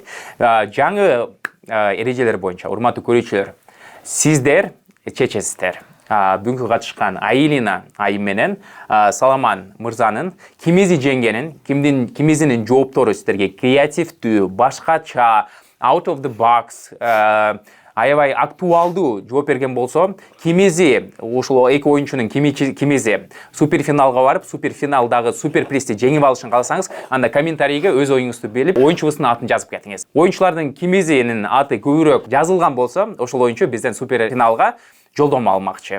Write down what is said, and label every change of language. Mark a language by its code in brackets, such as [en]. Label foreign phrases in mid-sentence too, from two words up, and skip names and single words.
[ky] Жаңы эрежелер боюнча, урматтуу көрүүчүлөр, сиздер чечесиздер. Бүгүнкү катышкан Айылина айым менен Саламан мырзанын кимизи жеңгенин, кимизинин жооптору сиздерге креативдүү, башкача, [en] out of the box, [ky] аябай актуалдуу жооп берген болсо, кимизи ушул эки оюнчунун кимизи суперфиналга барып, суперфиналдагы суперпризди жеңип алышын кааласаңыз, анда комментарийге өз оюңузду белип, оюнчубуздун атын жазып кетиңиз. Оюнчулардын кимизинин аты көбүрөөк жазылган болсо, ошол оюнчу бизден суперфиналга жолдомо алмакчы.